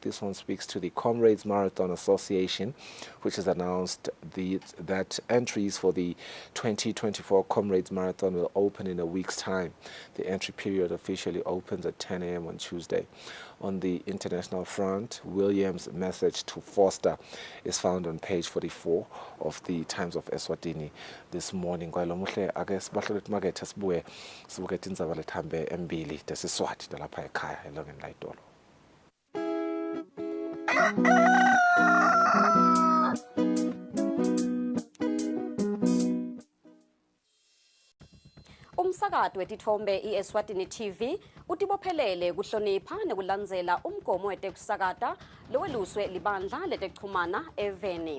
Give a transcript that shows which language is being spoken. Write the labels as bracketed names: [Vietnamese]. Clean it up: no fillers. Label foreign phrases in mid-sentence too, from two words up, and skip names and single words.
[English] This one speaks to the Comrades Marathon Association, which has announced that entries for the 2024 Comrades Marathon will open in a week's time. The entry period officially opens at 10 a.m. on Tuesday. On the international front, Williams' message to Foster is found on page 44 of the Times of Eswatini this morning. [Swati] Kwalomuhle ake sibahlole market sibuke indzaba lethambe embili tesiswati talapha ekhaya elongeni layitolo. Umsakato wetithombe iEswatini TV utibophelele kuhlonipha nekulandzela umgomo wetekusakata loweluswe libandla letekuchumana eveni.